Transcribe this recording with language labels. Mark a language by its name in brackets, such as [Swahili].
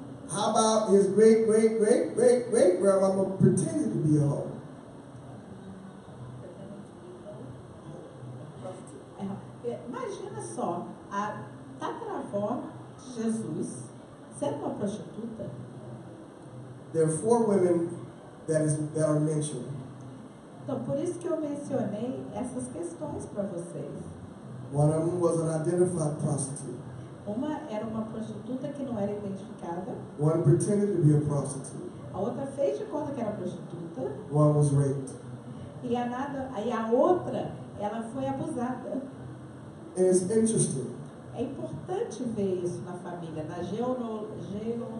[English] How about his great grandmama pretended to be a hoe? [Portuguese] Imagina só, a tataravó de Jesus sendo uma prostituta. [English] There are 4 women that are mentioned. [Portuguese] Então, por isso que eu mencionei essas questões para vocês. [English] One of them was an identified prostitute. [Portuguese] Uma era uma prostituta que não era identificada. [English] One pretended to be a prostitute. [Portuguese] A outra fez de conta que era prostituta. [English] One was raped. [Portuguese] E a outra, ela foi abusada. [English] And it's interesting. [Portuguese] É importante ver isso na família, na genealogia.